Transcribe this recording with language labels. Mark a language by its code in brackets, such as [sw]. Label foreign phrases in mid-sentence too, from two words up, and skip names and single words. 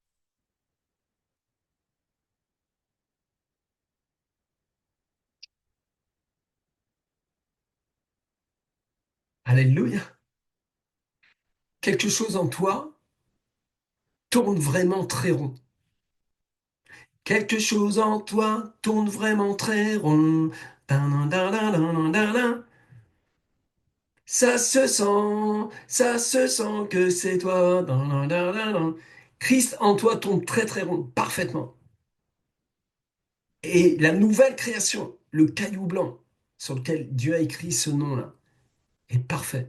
[fr] Alléluia. Quelque chose en toi tourne vraiment très rond. Quelque chose en toi tourne vraiment très rond. Tan, dan, dan, dan, dan, dan. Ça se sent que c'est toi. Dan, dan, dan, dan, dan. Christ en toi tourne très très rond, parfaitement. Et la nouvelle création, le caillou blanc sur lequel Dieu a écrit ce nom-là, est parfait.